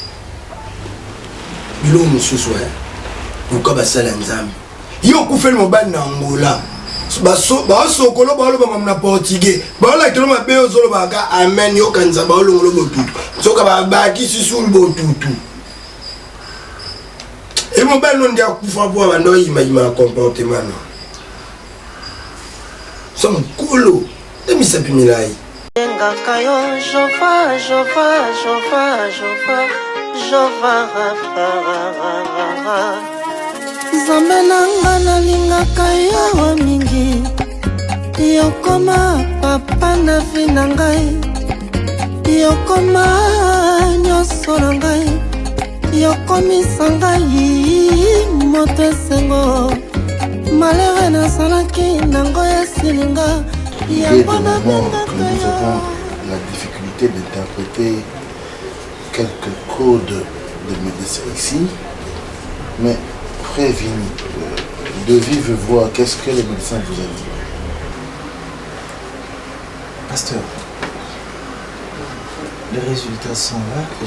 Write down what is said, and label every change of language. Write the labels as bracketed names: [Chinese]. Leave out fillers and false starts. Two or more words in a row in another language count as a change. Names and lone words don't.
[Lingala] biloko mosusu luka basala ya nzambe yo okufeli mobali na angola basokolo baolobanga na portugais baolakelo mabe ozolobaka amen yokanisa baolongolo botutu soka babakisi sulu botutu e mobali no ndi akufa po abanda oyimayima ya comportement no so mokolo emisapi milai engaka yo jova jova jova jova jova nzambe nanga nalingaka yo mingi yokoma papa na vi na ngai yokoma nyonso na ngai yokomisa ngai moto esengo malere nasalaki nango esilinga yango nabengaka yo. [French] La difficulté d'interpréter quelques codes de médecin ici, mais frère Vini, de vive voix, qu'est-ce que le médecin vous a dit? Pasteur, les résultats sont là.